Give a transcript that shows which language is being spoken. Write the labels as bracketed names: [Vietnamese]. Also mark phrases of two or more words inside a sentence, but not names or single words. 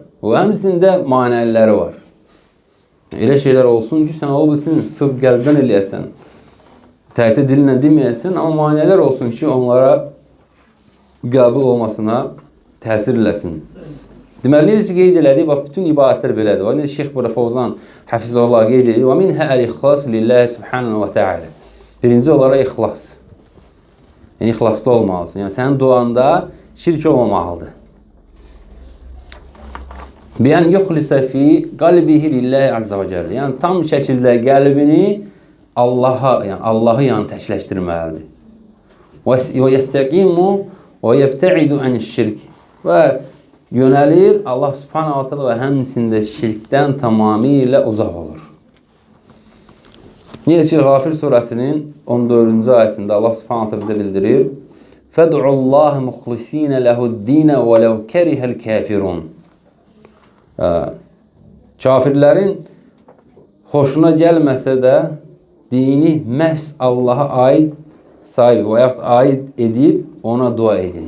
[Azerbaijani] O, həmçində manəliləri var. Elə şeylər olsun ki, sən ola bilsin, sırf qəlbdən eləyəsən. Təhsil dilinlə deməyəsən, amma manələr olsun ki, onlara qəbul olmasına təsir eləsin. Deməli, necə qeyd elədik, bax, bütün ibadətlər belədir. Necə Şeyx Fovzan Həfizullah qeyd edir. [Arabic] ومنها الإخلاص لله سبحانه وتعالى. [Azerbaijani] Birinci olaraq ixlas. Yəni, ixlaslı olmalısın. Yəni, sənin duanda şirk olmamalıdır. [Arabic] بأن يخلص في قلبه لله عز وجل. [Azerbaijani] Yəni, tam şəkildə qəlbini Allahı təkləşdirməlidir. [Arabic] ويستقيم ويبتعد عن الشرك. [Azerbaijani] Və yönəlir Allah [Arabic] سبحانه وتعالى [Azerbaijani] və həmçində şirkdən tamamilə uzaq olur. Niyə ki, Ğafir surəsinin 14-cü ayəsində Allah [Arabic] سبحانه وتعالى [Azerbaijani] bizə bildirir: [Arabic] "فادعوا الله مخلصين له الدين ولو كره الكافرون." [Azerbaijani] Kafirlərin xoşuna gəlməsə də dini məhz Allaha aid sayıb və yaxud aid edib ona dua edin.